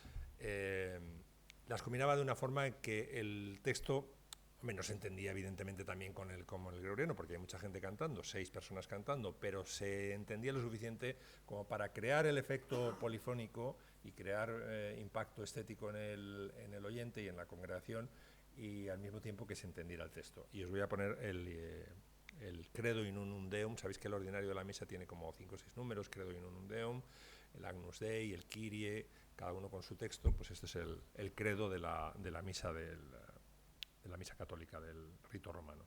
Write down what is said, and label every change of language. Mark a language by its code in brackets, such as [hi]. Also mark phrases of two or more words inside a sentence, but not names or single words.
[es] las combinaba de una forma en que el texto no se entendía evidentemente también como el gregoriano, porque hay mucha gente cantando, 6 personas cantando, pero se entendía lo suficiente como para crear el efecto polifónico y crear impacto estético en el oyente y en la congregación, y al mismo tiempo que se entendiera el texto. Y os voy a poner el Credo in unum Deum. Sabéis que el ordinario de la misa tiene como 5 o 6 números: Credo in unum Deum, el Agnus Dei, el Kyrie, cada uno con su texto. Pues este es el credo de la misa de la misa católica del rito romano.